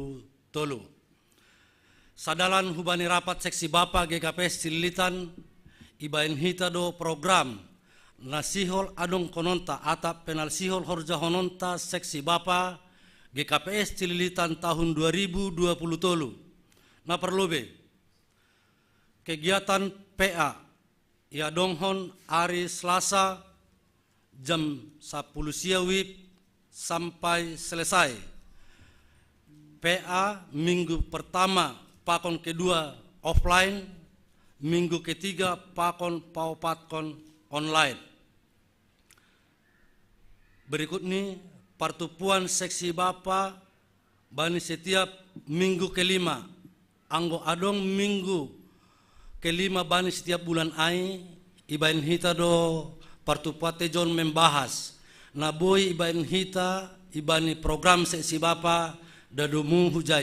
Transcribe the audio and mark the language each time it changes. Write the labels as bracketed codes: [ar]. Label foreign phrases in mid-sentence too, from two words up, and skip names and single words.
[bts] Sadalan hubani rapat seksi Bapa GKPS Cililitan ibain hitado program nasihol adong kononta atap penal sihol horja hononta seksi Bapa GKPS Cililitan tahun 2023. Na perlobe [id] kegiatan PA [bts] ya donghon [id] hari Selasa jam 10 siawib sampai selesai. PA minggu pertama pakon kedua offline, minggu ketiga [bts] pakon paupatkon [id] online. Berikut ini [bts] pertupuan seksi Bapa bani [id] setiap minggu kelima, [bts] anggo adong [id] minggu kelima [bts] bani [id] setiap bulan [bts] ai ibain hita do partupate jon membahas naboy ibain hita ibani program seksi Bapa dadumu hujai.